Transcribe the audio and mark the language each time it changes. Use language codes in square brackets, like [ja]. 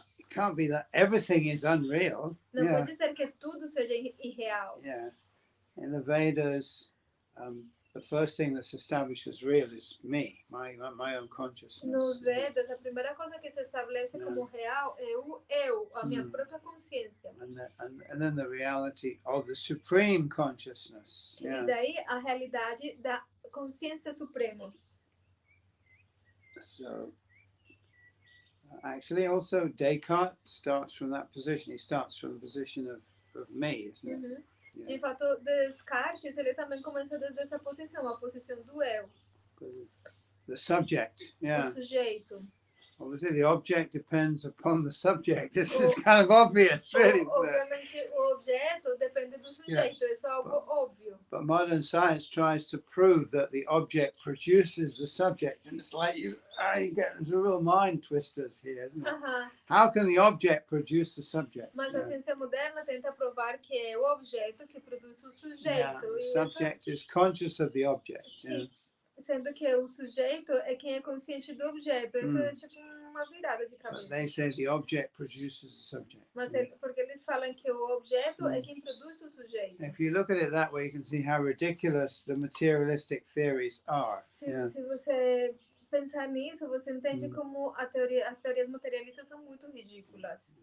[en] Can't be that everything is unreal. [pt] Não pode ser que tudo seja irreal. [en] Yeah. In the Vedas, the first thing that's established as real is me, my own consciousness. [pt] Nos Vedas, a primeira coisa que se estabelece como real é o eu, a minha própria consciência. [en] And then the reality of the supreme consciousness. [pt] E daí a realidade da consciência suprema. [en] So, actually, also Descartes starts from that position. He starts from the position of me, isn't it? [pt] De fato, Descartes, ele também começa desde essa posição, a posição do eu. [en] The subject, [pt] o sujeito. [en] Obviously, the object depends upon the subject. This is kind of obvious, really. [pt] Obviamente, o objeto depende do sujeito. Isso é algo óbvio. [en] But modern science tries to prove that the object produces the subject, and it's like you get into real mind twisters here, isn't it? How can the object produce the subject? [pt] Mas a ciência moderna tenta provar que é o objeto que produz o sujeito. [en] The subject is conscious of the object. [pt] Sendo que o sujeito é quem é consciente do objeto. Isso é tipo uma virada de [en] But [pt] cabeça. [en] they say the object produces the subject. [pt] Mas porque eles falam que o objeto é quem produz o sujeito. [en] If you look at it that way, you can see how ridiculous the materialistic theories are. [pt] Se você pensar nisso, você entende como as teorias materialistas são muito ridículas.